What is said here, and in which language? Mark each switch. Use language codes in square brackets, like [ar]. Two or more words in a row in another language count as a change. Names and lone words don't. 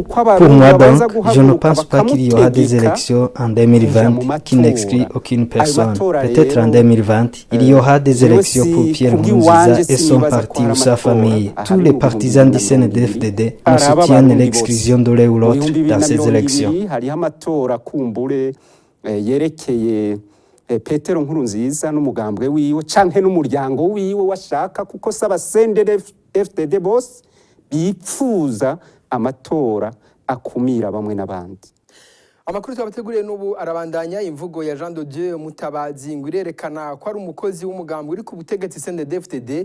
[fr] Pour moi donc, je ne pense pas qu'il y aura des élections en 2020 qui n'exclut aucune personne. Peut-être en 2020, il y aura des élections pour Pierre Nkurunziza et son parti ou sa famille. Tous les partisans du CNDD-FDD ne soutiennent l'exclusion de l'un ou l'autre dans ces élections. [rn] Petero Nkurunziza n'umugambwe wiwe canke n'umuryango wiwe washaka kuko saba CNDD-FDD bose bipfuza amatora akumira bamwe n'abandi. Amakuru twabateguriye n'ubu arabandanya. Imvugo ya Jean de Dieu Mutabazi ngo irerekana ko ari umukozi w'umugambwe uri ku butegetsi CNDD-FDD.